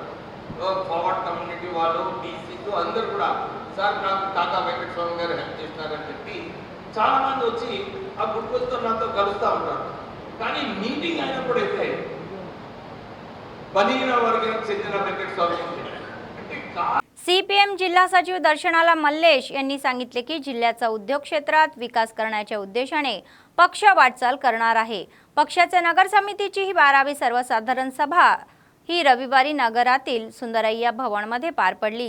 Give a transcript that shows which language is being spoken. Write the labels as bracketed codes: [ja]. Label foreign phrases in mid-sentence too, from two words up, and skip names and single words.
[en] forward community [te] వాళ్ళు, బీసీలు అందరూ కూడా, సార్ నాకు కాకా వెంకటస్వామి గారు హెల్ప్ చేస్తున్నారని చెప్పి చాలామంది వచ్చి ఆ గుర్తుతో నాతో కలుస్తూ ఉంటారు. కానీ మీటింగ్ అయినప్పుడైతే బలహీన వర్గానికి చెందిన వెంకటస్వామి అంటే [mr] CPM जिल्हा सचिव दर्शनाला मल्लेश यांनी सांगितले की जिल्ह्याचा उद्योग क्षेत्रात विकास करण्याच्या उद्देशाने पक्ष वाटचाल करणार आहे. पक्षाच्या नगर समितीची ही 12वी सर्वसाधारण सभा ही रविवारी नगरातील सुंदरय्या भवनमध्ये पार पडली.